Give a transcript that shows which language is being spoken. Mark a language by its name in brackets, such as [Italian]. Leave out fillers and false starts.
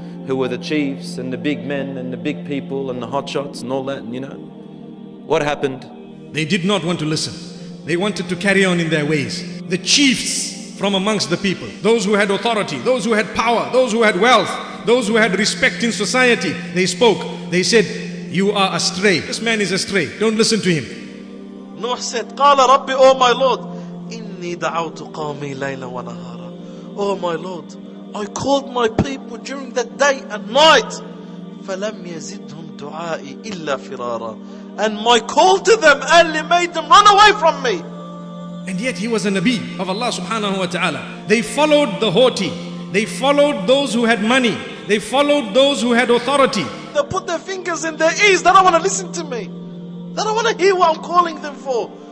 [English] who were the chiefs and the big men and the big people and the hotshots and all that, and what happened? They did not want to listen. They wanted to carry on in their ways. The chiefs from amongst the people, those who had authority, those who had power, those who had wealth, those who had respect in society, they spoke. They said, you are astray. This man is astray. Don't listen to him. Nuh said, [Arabic] قال ربي, [English] oh my Lord, [Arabic] إني دعوت قومي ليلا ونهارا. [English] Oh my Lord, I called my people during the day and night. [Arabic] فلم يزدهم دعائي إلا فرارا. [English] And my call to them only made them run away from me. And yet he was a Nabi of Allah subhanahu wa ta'ala. They followed the haughty. They followed those who had money. They followed those who had authority. They put their fingers in their ears. They don't want to listen to me. They don't want to hear what I'm calling them for.